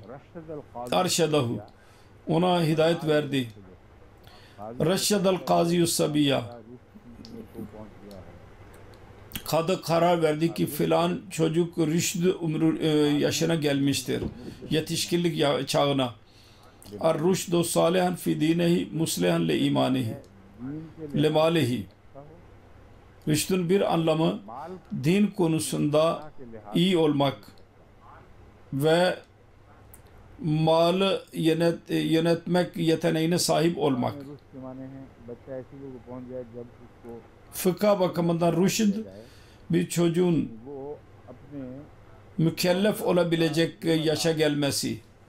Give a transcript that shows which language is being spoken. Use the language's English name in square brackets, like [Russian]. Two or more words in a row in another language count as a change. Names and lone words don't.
[Turkish] Arşadahu, ona hidayet verdi. [Arabic] رشد القاضي الصبي, [Turkish] kadı karar verdi ki filan çocuk rüşd yaşına gelmiştir, yetişkinlik çağına. [Arabic] الرشد صالحا في دينه مصلحا لإيمانه لماله. [Turkish] Rüşdün bir anlamı din konusunda iyi olmak ve malı yönetmek yeteneğine sahip olmak. Fıkha bakımından rüşd bir çocuğun mükellef olabilecek yaşa gelmesi.